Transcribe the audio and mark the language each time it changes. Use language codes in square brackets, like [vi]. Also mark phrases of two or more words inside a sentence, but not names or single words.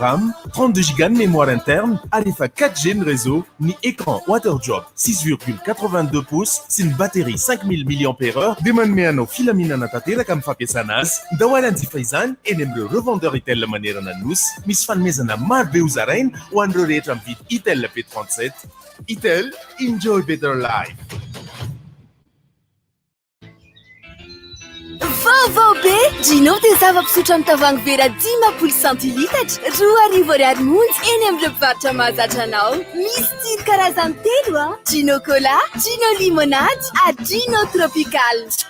[mg] RAM 32 [fr] giga de mémoire interne [mg] ary efa 4G ny réseau ny écran WaterDrop 6,82 pouces sy ny batterie 5000 mAh dia manome anao filaminana tanteraka amin'ny fampiasana azy dahoany anjifa izany eny amin'ireo revendeur Itel manerana ny nosy misy fanomezana maro be hozaraina ho an'ireo rehetra mividy Itel P37 Itel [en] enjoy better life. [mg] Vaovao be Gino dia zava-pisotro amin'ny tavoahangy vera 10 centilitatra 2,20 monja eny amin'ireo mpivarotra mahazatra anao. Misy tsiro karazany telo Gino Cola, Gino Limonade ary Gino Tropical.